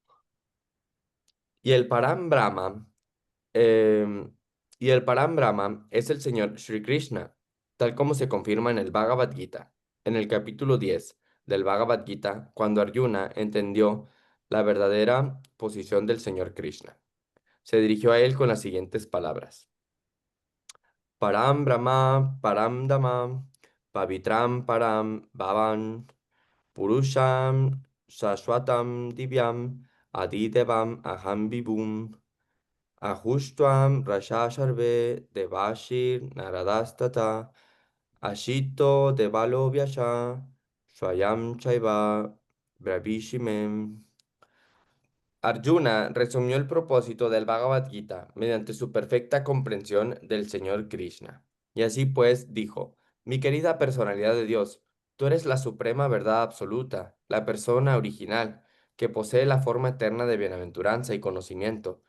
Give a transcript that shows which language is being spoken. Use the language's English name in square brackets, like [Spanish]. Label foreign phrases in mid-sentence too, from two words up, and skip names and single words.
[Spanish] Y el [Sanskrit] Param Brahma Em, [Spanish] y el [Sanskrit] Param Brahma [Spanish] es el Señor Sri Krishna, tal como se confirma en el Bhagavad Gita, en el capítulo 10 del Bhagavad Gita, cuando Arjuna entendió la verdadera posición del Señor Krishna. Se dirigió a él con las siguientes palabras. [Sanskrit] Param Brahma, Param Dhamma, Pavitram Param Bhavan, Purusham, Shashwatam Divyam, Adidevam Aham Vibhum, Ahushtuam Rashasharve, Devashir Naradastata, Ashito Devalo Vyasha, Swayam Chaiva, Bravishimem. [Spanish] Arjuna resumió el propósito del Bhagavad Gita mediante su perfecta comprensión del Señor Krishna. Y así pues dijo, mi querida personalidad de Dios, tú eres la suprema verdad absoluta, la persona original, que posee la forma eterna de bienaventuranza y conocimiento.